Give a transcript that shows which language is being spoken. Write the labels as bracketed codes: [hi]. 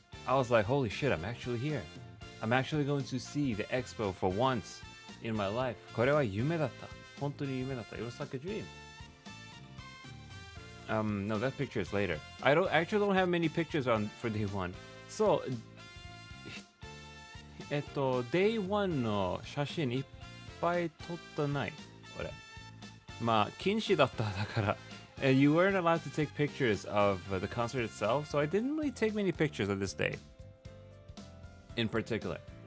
[en] I was like, holy shit, I'm actually here. I'm actually going to see the expo for once in my life. [ja] これは夢だった。本当に夢だった。 [en] It was like a dream. No, that picture is later. I actually don't have many pictures for day one. [ja] So, day one の写真いっぱい撮ってない。俺。まあ、禁止だっただから。 [en] You weren't allowed to take pictures of the concert itself, so I didn't really take many pictures of this day. In particular.